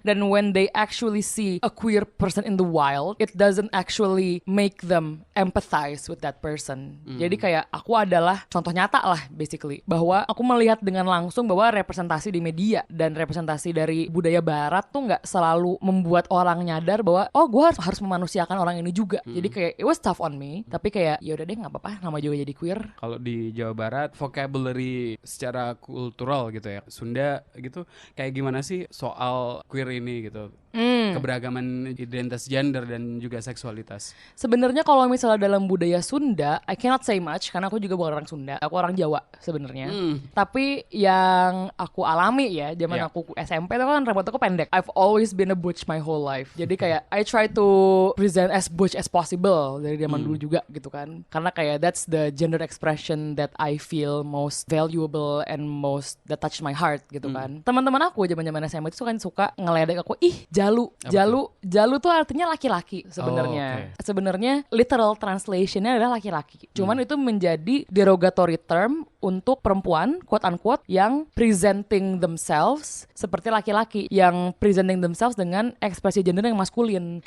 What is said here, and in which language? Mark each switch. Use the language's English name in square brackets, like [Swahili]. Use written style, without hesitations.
[English] Dan when they actually see a queer person in the wild, it doesn't actually make them empathize with that person. [Indonesian] Jadi kayak aku adalah contoh nyata lah basically, bahwa aku melihat dengan langsung bahwa representasi di media dan representasi dari budaya barat tuh nggak selalu membuat orang nyadar bahwa oh gue harus memanusiakan orang ini juga. Jadi kayak [English] it was tough on me, [Indonesian] tapi kayak ya udah deh nggak apa-apa, nama juga jadi queer. Kalau di Jawa Barat vocabulary secara kultural gitu ya, Sunda gitu, kayak gimana sih soal queer ini gitu? Keberagaman identitas gender dan juga seksualitas. Sebenarnya kalau misalnya dalam budaya Sunda, [English] I cannot say much [Indonesian] karena aku juga bukan orang Sunda. Aku orang Jawa sebenarnya. Tapi yang aku alami ya, zaman aku SMP itu kan rambut aku pendek. [English] I've always been a butch my whole life. [Indonesian] Jadi kayak [English] I try to present as butch as possible [Indonesian] dari zaman dulu juga gitu kan. Karena kayak [English] that's the gender expression that I feel most valuable and most that touch my heart [Indonesian] gitu kan. Teman-teman aku zaman-zaman SMP itu suka ngeledek aku, ih Jalu tuh artinya laki-laki sebenarnya. Sebenarnya literal translationnya adalah laki-laki. Cuman itu menjadi derogatory term untuk perempuan, [English] quote unquote, [Indonesian] yang [English] presenting themselves [Indonesian] seperti laki-laki, yang presenting themselves dengan ekspresi gender yang maskulin.